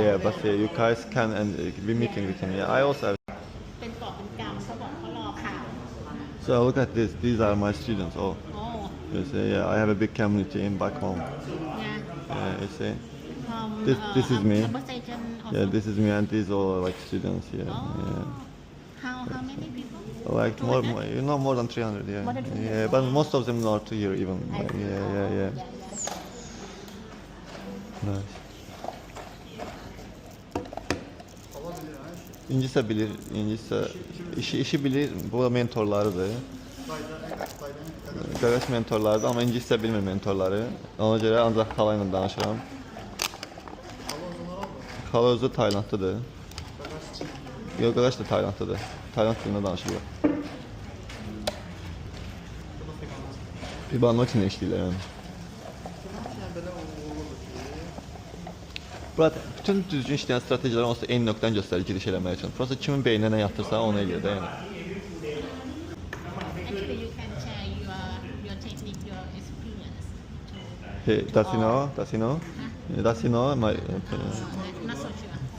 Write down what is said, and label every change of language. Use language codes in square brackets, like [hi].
[en] Yeah, but you guys can and be meeting with him. Yeah, I also have. [th] เป็นกอบเป็นกำเขาบอกเขารอข่าว [en] So look at this. These are my students. Oh, [th] โอ้ [en] you see. Yeah, I have a big community in back home. [th] เนี่ย [en] Yeah, you see. This is me. Conversation also. Yeah, this is me, and these all are like students here. Oh. Yeah. How many people? Like more than 300. Yeah. More than 300. Yeah, but most of them not here even. I Like, see. yeah. Nice. [az] İncisi bilir, işi bilir. Bu mentorlarıdır. Qaqaş mentorlarıdır, amma ingiliscə bilmir mentorları. Ona görə ancaq xala ilə danışıram. Xala özü Taylandlıdır. Yox, qaqaş da Taylandlıdır. Tayland dilində danışırlar. Fibonacci ilə işləyirlər yəni. Burada bütün düzgün işləyən strategiyalar onsuz da eyni nöqtəni göstərir giriş eləmək üçün. Prosta kimin beyninə nə yatırsa onu eləyir də yəni. [en] Actually, you can share your technique, your experience. Hey, does he know? Does he know? Does he know? Not so sure.